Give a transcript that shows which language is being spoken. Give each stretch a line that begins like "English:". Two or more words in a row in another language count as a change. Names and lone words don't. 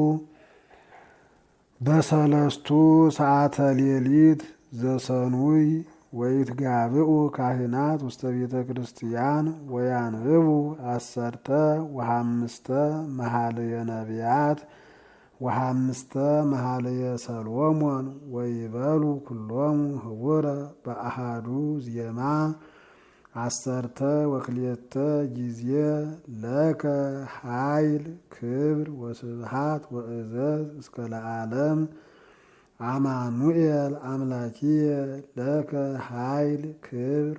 Geez: በሰለስቱ ሰዓተ ሌሊት ዘሰኑይ ወይትጋብኡ ካህናት ውስተ ቤተ ክርስቲያን ወያንብቡ 10 ወ5 መኃልየ ነቢያት ወ5 መኃልየ ሰሎሞን ወይበሉ ኩሎሙ ህቡረ በአሃዱ ዜማ 10 ወክልኤተ ጊዜ ለከ ኃይል ክብር ወስብሃት ወእዘዝ እስከ ለዓለም አማኑኤል አምላኪየ ለከ ኃይል ክብር